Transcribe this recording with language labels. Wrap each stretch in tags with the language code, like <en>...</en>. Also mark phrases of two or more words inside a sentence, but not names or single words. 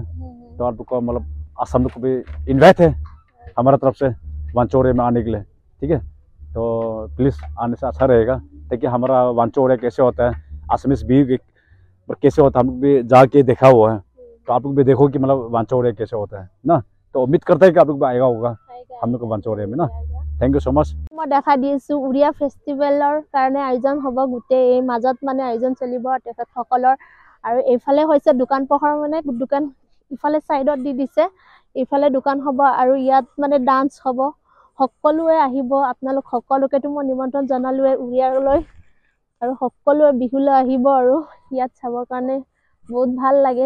<hi>तो आप लोग को मतलब असम लोग को भी इन्वाइट है हमारा तरफ से वांचो एरिया में आने के लिए, ठीक है। तो प्लीज़ आने से अच्छा रहेगा। देखिए हमारा वांचो एरिया कैसे होता है, असमीज भी कैसे होता है, हम लोग भी जाके देखा हुआ है। तो आप लोग भी देखो कि मतलब वांचो एरिया कैसे होता है ना। तो उम्मीद करते हैं कि आप लोग भी आएगा होगा हम लोग को वांचो एरिया में ना।</hi> <en>Thank you so much.</en> <as>মই দেখা দিছো উৰিয়া ফেষ্টিভেলৰ কাৰণে আয়োজন হ'ব, গোটেই এই মাজত মানে আয়োজন চলিব তেখেতসকলৰ। আৰু এইফালে হৈছে দোকান পোহাৰ, মানে দোকান ইফালে ছাইডত দি দিছে, ইফালে দোকান হ'ব আৰু ইয়াত মানে ডান্স হ'ব। সকলোৱে আহিব, আপোনালোক সকলোকেতো মই নিমন্ত্ৰণ জনালোৱে উৰিয়ালৈ, আৰু সকলোৱে বিহুলৈ আহিব আৰু ইয়াত চাবৰ কাৰণে বহুত ভাল লাগে।</as>